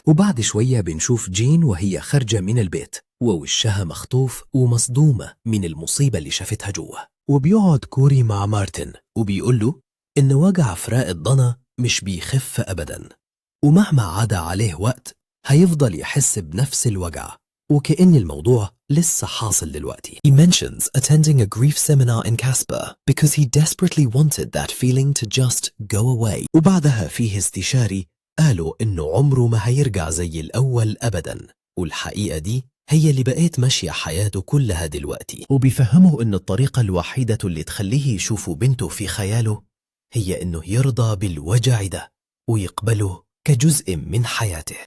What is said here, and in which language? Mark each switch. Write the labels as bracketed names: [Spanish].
[Arabic] وبعد شوية بنشوف جين وهي خارجة من البيت ووشها مخطوف ومصدومة من المصيبة اللي شافتها جوه، وبيقعد كوري مع مارتن وبيقول له إن وجع فراق الضنا مش بيخف أبدا، ومهما عدا عليه وقت هيفضل يحس بنفس الوجع، وكأن الموضوع لسه حاصل دلوقتي. [English] He mentions attending a grief seminar in Casper because he desperately wanted that feeling to just go away. [Arabic] وبعدها فيه استشاري قالوا إنه عمره ما هيرجع زي الأول أبدا، والحقيقة دي هي اللي بقيت ماشية حياته كلها دلوقتي، وبيفهمه إن الطريقة الوحيدة اللي تخليه يشوف بنته في خياله هي إنه يرضى بالوجع ده ويقبله كجزء من حياته.